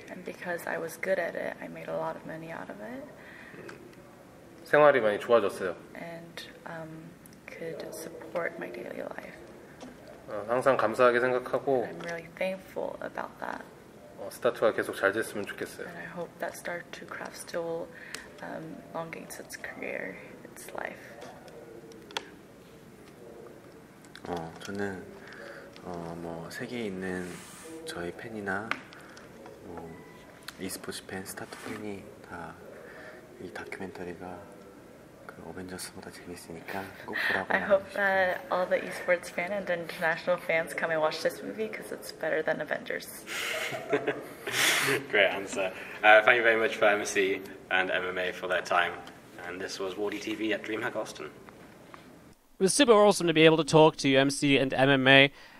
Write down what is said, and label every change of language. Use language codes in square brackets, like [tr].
[en] And because I was good at it, I made a lot of money out of it. [ko] 생활이 많이 좋아졌어요. [en] And could support my daily life. [ko] 항상 감사하게 생각하고. [en] I'm really thankful about that. [ko] 스타2가 계속 잘 됐으면 좋겠어요. [en] And I hope that StarCraft still elongates its career, its life. [ko] 저는 뭐 세계에 있는 저희 팬이나 뭐 e스포츠 팬, 스타트 팬이 다 이 다큐멘터리가 그 어벤져스보다 재밌으니까 꼭 보라고. [en] I hope that all the esports fans and international fans come and watch this movie because it's better than Avengers. Great answer. Thank you very much for MC and MMA for their time. And this was WardiTV at DreamHack Austin. It was super awesome to be able to talk to MC and MMA.